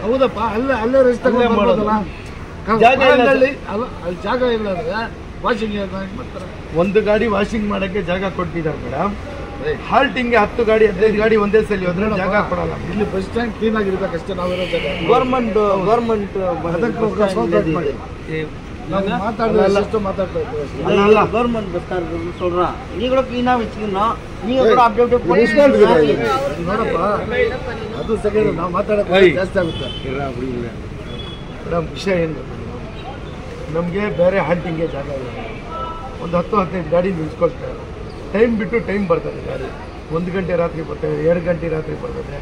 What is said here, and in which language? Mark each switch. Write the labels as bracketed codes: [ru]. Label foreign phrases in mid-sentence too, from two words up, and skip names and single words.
[kn] ಹೌದಪ್ಪ, ಅಲ್ಲೇ ರೆಸ್ಟ್ ತಗೊಂಡು ಮಾಡೋದಲ್ಲ. ಜಾಗ ಇಲ್ಲ, ಅಲ್ಲಿ ಜಾಗ ಇಲ್ಲ ಅಂದ್ರೆ ವಾಷಿಂಗ್ ಮಾಡ್ತಾರೆ. ಒಂದು ಗಾಡಿ ವಾಷಿಂಗ್ ಮಾಡೋಕ್ಕೆ ಜಾಗ ಕೊಟ್ಟಿದ್ದಾರೆ ಮೇಡಮ್. ಹಾಲ್ಟಿಂಗ್ಗೆ 10 ಗಾಡಿ 15 ಗಾಡಿ ಒಂದೇ ಸಲ ಹೋದ್ರೆ ಜಾಗ ಕೊಡಲ್ಲ. ಇಲ್ಲಿ [en] bus stand clean [kn] ಆಗಿರ್ಬೇಕಷ್ಟೇ. ನಾವಿರೋ ಜಾಗ ಗೌರ್ಮೆಂಟ್ [en] government bus [ta] தான் சொல்றான். நீ கூட கிளீனா வச்சுக்கணும். நீங்க கூட அப்படியே [kn] ನೋಡಪ್ಪ, ಅದು ಸೆಕೆಂಡ್ ನಾವು ಮಾತಾಡೋದು ಜಾಸ್ತಿ ಆಗುತ್ತೆ. ಮೇಡಮ್ ವಿಷಯ ಏನು, ನಮಗೆ ಬೇರೆ ಹಾಲ್ಟಿಂಗ್ಗೆ ಜಾಗ ಇಲ್ಲ. ಒಂದು 10-15 ಗಾಡಿ ನಿಲ್ಸ್ಕೊಳ್ತಾರೆ. ಟೈಮ್ ಬಿಟ್ಟು ಟೈಮ್ ಬರ್ತದೆ ಗಾಡಿ. 1 ಗಂಟೆ ರಾತ್ರಿ ಬರ್ತದೆ, 2 ಗಂಟೆ ರಾತ್ರಿ ಬರ್ತದೆ.